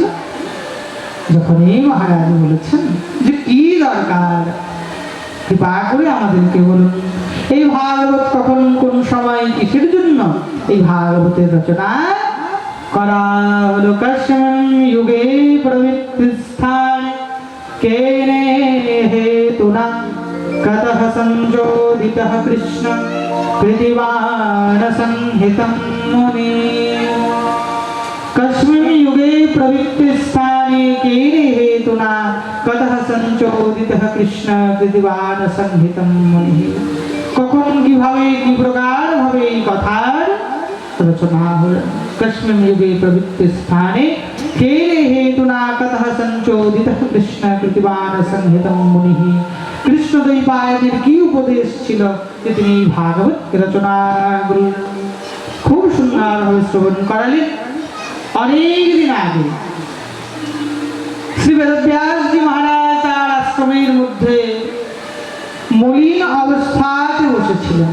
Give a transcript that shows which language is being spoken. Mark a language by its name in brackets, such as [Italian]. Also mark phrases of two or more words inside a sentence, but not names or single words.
[Bangla] যখনই মহারাজ বলেছেন যে কি দরকার, কৃপা করে আমাদেরকে বলুন, এই ভাগবত কখন কোন সময় কিসের জন্য এই ভাগবতের রচনা করা হলো? [Sanskrit] কস্মিন যুগে প্রবৃত্তিস্থান কেনে হেতুনা কতঃ সংযোদিতঃ কৃষ্ণ কৃতিবাণ সংহিতম মুনি। कस्मिन् युगे प्रवृत्तिस्थाने केन हेतुना कतः संचोदितः कृष्ण कृतिवान संहितं मुनिः। [Bangla] কখন কিভাবে কি প্রকার ভাবে এই কথার রচনা হলো? [Sanskrit] কস্মিन् युगे प्रवृत्तिस्थाने केन हेतुना कतः संचोदितः कृष्ण कृतिवान संहितं मुनिः। [Bangla] কৃষ্ণদ্বৈপায়নের কি উপদেশ ছিল যে তিনি ভাগবত রচনা করলেন? খুব সুন্দরভাবে শ্রবণ করালেন। অনেক দিন আগে শ্রী বেদব্যাসজি মহারাজ তার আশ্রমের মধ্যে মলিন অবস্থাতে বসেছিলেন।